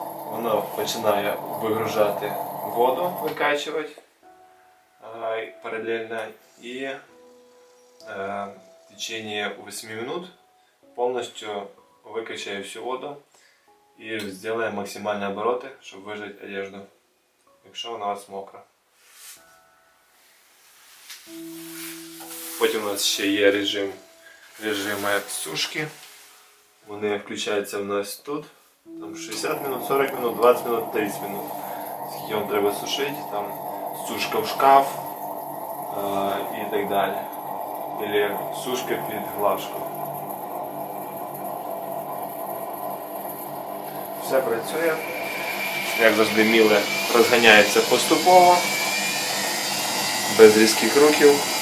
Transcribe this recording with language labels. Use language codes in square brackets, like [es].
[uk] Воно починає вигружати воду, викачувати параллельно, і [ru] в течение 8 минут полностью выкачає всю воду [uk] і зробить максимальні обороти, щоб вижати одежду, якщо вона у вас мокра. Потім у нас ще є режими сушки. Вони включаються в нас тут. [ru] Там 60 минут, 40 минут, 20 минут, 30 минут. [uk] Скільки вам треба сушити, там сушка в шкаф і так далі. Або сушка під глажку. Все працює. Як завжди, Miele розганяється поступово, без різких рухів.